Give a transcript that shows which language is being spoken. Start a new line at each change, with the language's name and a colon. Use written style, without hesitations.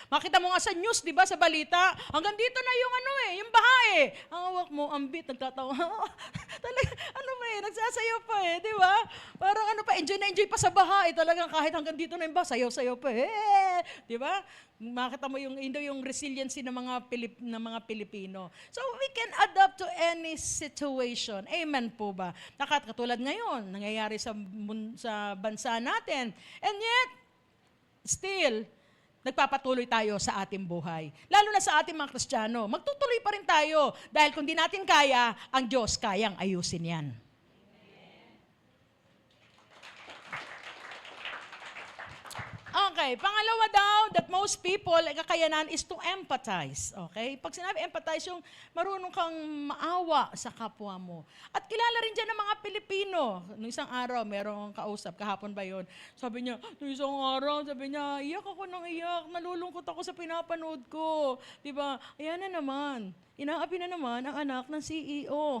Filipino: Makita mo nga sa news, di ba, sa balita, hanggang dito na yung yung baha Ang hawak mo, ambit, nagtatawa. Talaga, nagsasayaw pa di ba? Parang enjoy na enjoy pa sa baha talagang kahit hanggang dito na yung baha, sayaw-sayaw pa di ba? Makita mo yung resiliency ng mga Pilipino.
English: So we can adapt to any situation.
Filipino: Amen po ba? Katulad ngayon, nangyayari sa bansa natin.
English: And yet, still,
Filipino: nagpapatuloy tayo sa ating buhay. Lalo na sa ating mga Kristiyano. Magtutuloy pa rin tayo dahil kung di natin kaya, ang Diyos kayang ayusin yan.
English: Okay,
Filipino: pangalawa daw,
English: that most people,
Filipino: kakayanan
English: is to empathize.
Filipino: Okay? Pag sinabi empathize, yung marunong kang maawa sa kapwa mo. At kilala rin dyan ng mga Pilipino. Nung isang araw, merong kausap, kahapon ba yun? Sabi niya, nung isang araw, iyak ako ng iyak, nalulungkot ako sa pinapanood ko. Diba? Ayan na naman. Inaapi na naman ang anak ng CEO.